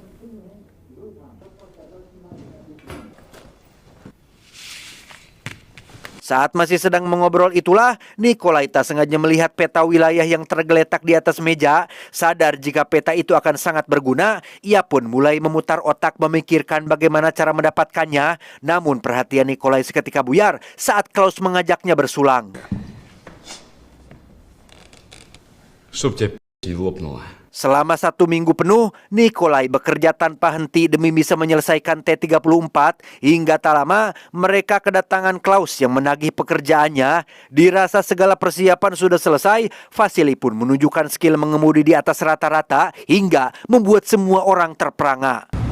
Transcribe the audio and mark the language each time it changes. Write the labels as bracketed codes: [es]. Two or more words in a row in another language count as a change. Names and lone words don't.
[id] Saat masih sedang mengobrol itulah, Nikolai tak sengaja melihat peta wilayah yang tergeletak di atas meja. Sadar jika peta itu akan sangat berguna, ia pun mulai memutar otak memikirkan bagaimana cara mendapatkannya. Namun perhatian Nikolai seketika buyar saat Klaus mengajaknya bersulang. [ru] Чтоб тебя лопнуло. [id] Selama 1 minggu penuh, Nikolai bekerja tanpa henti demi bisa menyelesaikan T-34. Hingga tak lama, mereka kedatangan Klaus yang menagih pekerjaannya. Dirasa segala persiapan sudah selesai, Vasily pun menunjukkan skill mengemudi di atas rata-rata hingga membuat semua orang terperangah.